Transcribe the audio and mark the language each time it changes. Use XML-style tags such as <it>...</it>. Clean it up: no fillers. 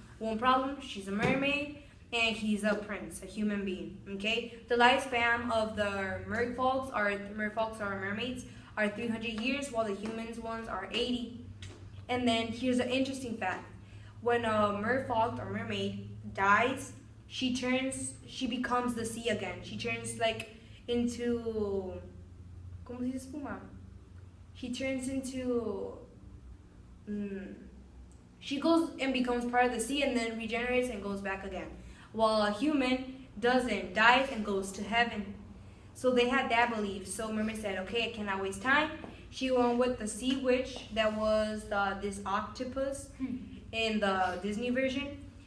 <en>One problem, she's a mermaid, and he's a prince, a human being, okay? The lifespan of the merfolks or mermaids are 300 years, while the humans ones are 80. And then here's an interesting fact. When a merfolk or mermaid dies, she becomes the sea again. She turns into,</en> <es>¿cómo se dice espuma?</es> <en>She turns into, she goes and becomes part of the sea and then regenerates and goes back again. While a human doesn't, dies and goes to heaven. So they had that belief. So Mermaid said, okay, I cannot waste time. She went with the sea witch that was this octopus in the Disney version.</en>